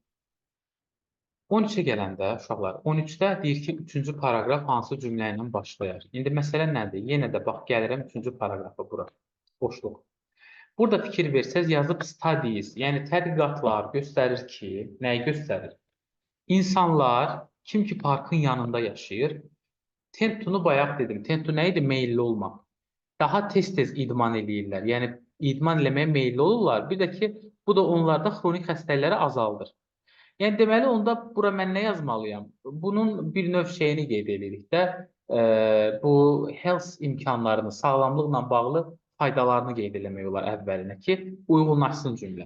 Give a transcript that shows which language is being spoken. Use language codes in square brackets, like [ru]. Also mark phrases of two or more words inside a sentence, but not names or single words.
[az] 13-ə gələndə, uşaqlar, 13-də deyir ki, 3-cü paragraf hansı cümlə ilə başlayır? İndi məsələ nədir? Yenə də bax, gəlirəm 3-cü paragrafa bura, boşluq. Burada fikir versəz, yazıb studies, yəni tədqiqatlar göstərir ki, nəyi göstərir? İnsanlar, kim ki parkın yanında yaşayır, [en] tend to-nu [az] bayaq dedim, [en] tend to [az] nə idi? Meyilli olmaq. Daha tez-tez idman eləyirlər, yəni idman eləməyə meyilli olurlar. Bir də ki, bu da onlarda xronik xəstəlikləri azaldır. Yəni, deməli, onda bura mən nə yazmalıyam? Bunun bir növ şeyini qeyd edirik də, bu health imkanlarını, sağlamlıqla bağlı faydalarını qeyd eləmək olar əvvəlinə ki, uyğunlaşsın cümlə.